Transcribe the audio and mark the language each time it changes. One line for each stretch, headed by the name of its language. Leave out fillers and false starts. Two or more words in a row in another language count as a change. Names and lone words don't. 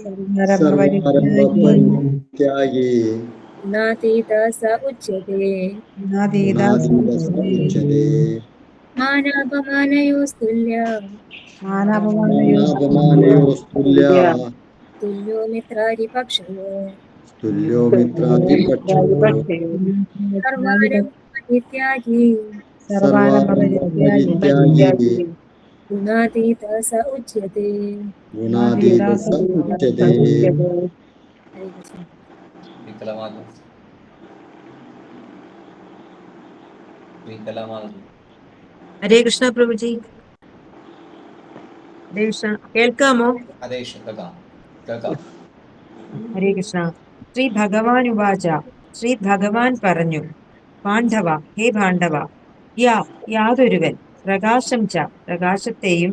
Sanskrit: गुणातीत स उच्यते मानापमानयोस्तुल्य तुल्यो मित्रादिपक्षयो सर्वारम्भपरित्यागी गुणातीत स उच्यते
Malayalam: ഹരേ കൃഷ്ണ പ്രഭുജി. ഹരേ കൃഷ്ണ. കേൾക്കാമോ? ഹരേ കൃഷ്ണ.
Sanskrit: ശ്രീ ഭഗവാൻ ഉവാച.
Malayalam: ശ്രീ ഭഗവാൻ പറഞ്ഞു, പാണ്ഡവ, ഹേ പാണ്ഡവ, യാതൊരുവൻ
Sanskrit: പ്രകാശം ച
Malayalam: പ്രകാശത്തെയും